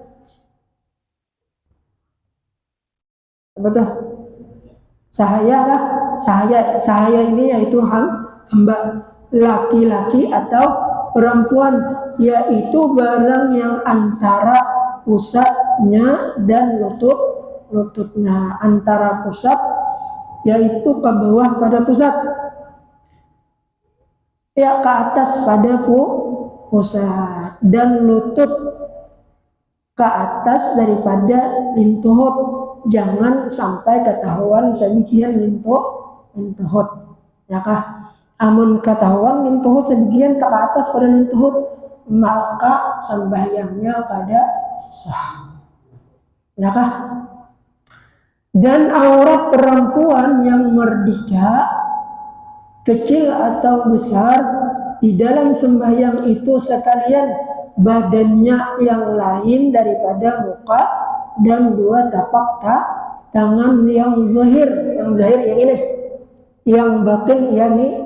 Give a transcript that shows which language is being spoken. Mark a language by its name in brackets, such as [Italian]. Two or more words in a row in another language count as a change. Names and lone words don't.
[Malay] sahaya ini yaitu hamba laki-laki atau perempuan, yaitu barang yang antara pusatnya dan lututnya, antara pusat yaitu ke bawah pada pusat, [Banjar] ya ke atas pada pusat, dan lutut ke atas daripada lintuhut. Jangan sampai ketahuan sebagian lintuhut, ya kah? Amun ketahuan lintuhut sebagian ke atas pada lintuhut, maka sembahyangnya pada sah, ya kah? [Malay] Dan aurat perempuan yang merdeka kecil atau besar di dalam sembahyang itu sekalian badannya yang lain daripada muka dan dua tapak tangan yang zahir yang ini, yang batin yang ini.